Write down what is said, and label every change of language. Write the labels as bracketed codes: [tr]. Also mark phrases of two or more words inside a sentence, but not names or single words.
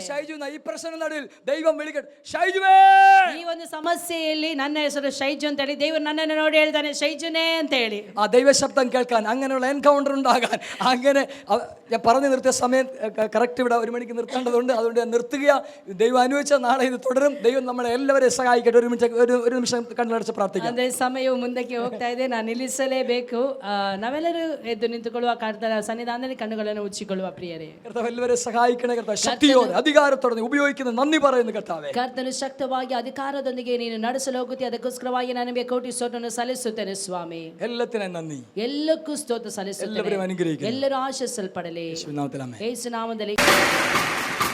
[ml] ഷൈജു, ഈ പ്രശ്ന നടുവിൽ ദൈവം വിളിക്കട്ടെ, ഷൈജുവേ. [kn] ಈ ಒಂದು സമಸ್ಯೆಯಲ್ಲಿ ನನ್ನ ಹೆಸರು ಶೈಜು ಅಂತೇಳಿ ದೇವರು ನನ್ನನ್ನು ನೋಡಿ ಹೇಳ್ತಾನೆ, ಶೈಜುನೇ ಅಂತ ಹೇಳಿ. [ml] ആ ദൈവശബ്ദം കേൾക്കാൻ, അങ്ങനെയുള്ള എൻകൗണ്ടർ ഉണ്ടാകാൻ, അങ്ങനെ ഞാൻ പറഞ്ഞു നിർത്തിയ സമയം കറക്റ്റ് ഇവിടെ 1 മണിക്ക് നിർത്തേണ്ടതുണ്ട്, അതുകൊണ്ട് ഞാൻ നിർത്തുക. ദൈവം അനുവദിച്ച നാളെ ഇത് തുടരും. ദൈവം നമ്മളെ എല്ലാവരെയും സഹായിക്കട്ടെ. ഒരു നിമിഷം കണ്ണടച്ച് പ്രാർത്ഥിക്കാം. [kn] ಅಂದ್ರೆ ಸಮಯವು ಮುಂದಕ್ಕೆ ಹೋಗ್ತಾ ಇದೆ, ನಾನು ನಿಲ್ಲಿಸಲೇಬೇಕು. ನಾವೆಲ್ಲರೂ ಎದ್ದು ನಿಂತುಕೊಳ್ಳುವ ಕರ್ತನ ಸನ್ನಿಧಾನದಲ್ಲಿ ಕಣ್ಣುಗಳನ್ನು ಉಚ್ಚಿಕೊಳ್ಳುವ ಪ್ರಿಯರೇ. [ml] കർത്താവ് എല്ലാവരെയും സഹായിക്കണേ. കർത്താവ് ശക്തിയോടെ അധികാരത്തോടെ ഉപയോഗിക്കുന്ന നന്ദി പറയുന്നു. കർത്താവേ, [kn] ಕರ್ತನು ಶಕ್ತವಾಗಿ ಅಧಿಕಾರದೊಂದಿಗೆ ನೀನು ನಡೆಸಲು ಹೋಗುತ್ತಿ, ಅದಕ್ಕೋಸ್ಕರವಾಗಿ ನಾನು ನಿಮಗೆ ಕೋಟಿ ಸ್ತೋತ್ರವನ್ನು ಸಲ್ಲಿಸುತ್ತೇನೆ ಸ್ವಾಮಿ. [ml] എല്ലാത്തിനും നന്ദി. [kn] ಎಲ್ಲಕ್ಕೂ ಸ್ತೋತ್ರ ಸಲ್ಲಿಸುತ್ತೇನೆ. [ml] എല്ലാവരെയും അനുഗ്രഹിക്കുന്നു. [kn] ಎಲ್ಲರೂ ಆಶೀರ್ವದಿಸಲ್ಪಡಲಿ [ml] യേശുവിൻ നാമത്തിൽ ആമേൻ. [kn] ಯೇಸು ನಾಮದಲ್ಲಿ.